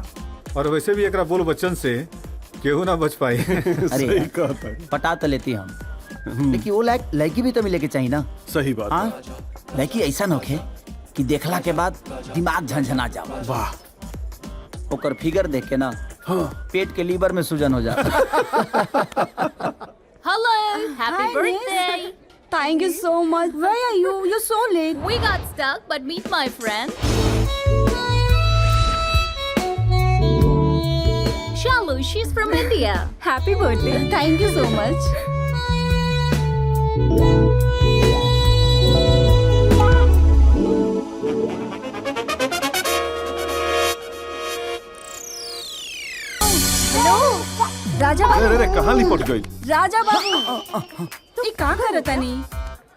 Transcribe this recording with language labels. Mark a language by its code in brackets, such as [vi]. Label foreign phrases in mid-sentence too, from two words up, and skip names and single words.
[bho] और वैसे भी एकरा बोल बच्चन से केहू ना बच पाई। सही कहता है। पटा तो लेती हम, लेकिन वो लड़की भी तो मिले के चाहिए ना। सही बात। हाँ, लड़की ऐसा नोखे कि देखला के बाद दिमाग झंझना जाओ। वाह, ओकर फिगर देख के ना हाँ। पेट के लीवर में सूजन हो जाता। [en] Hello, happy birthday. Thank you so much. Where are you? You're so late. We got stuck, but meet my friend. Shalu, she's from India. Happy birthday. Thank you so much. [bho] राजा अरे अरे कहाँ लिपट गई? राजा बाबू ये का करता नहीं?